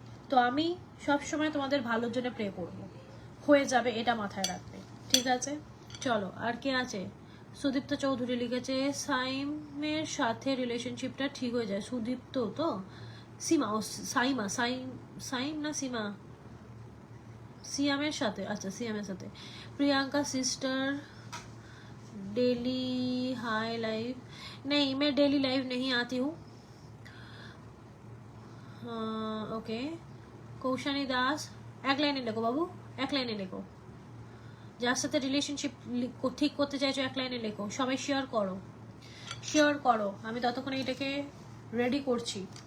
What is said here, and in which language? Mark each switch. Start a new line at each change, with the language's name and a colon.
Bangla: তো আমি সবসময় তোমাদের ভালোর জন্য প্রে করব, হয়ে যাবে, এটা মাথায় রাখবে, ঠিক আছে? চলো, আর কে আছে? সুদীপ্ত চৌধুরী লিখেছে সাইমের সাথে রিলেশনশিপটা ঠিক হয়ে যায়। সুদীপ্ত তো সীমা, ও সাইমা, সাইম না সীমা, সিয়ামের সাথে, আচ্ছা সিয়ামের সাথে।
Hindi: Priyanka sister daily high live नहीं, मैं डेली लाइव नहीं आती हूँ।
Bangla: ओके, কৌশানী দাস, এক লাইনে লেখো বাবু, এক লাইনে লেখো। যার সাথে রিলেশনশিপ ঠিক করতে চাইছো এক লাইনে লেখো। সবাই শেয়ার করো, শেয়ার করো, আমি ততক্ষণ এটাকে রেডি করছি।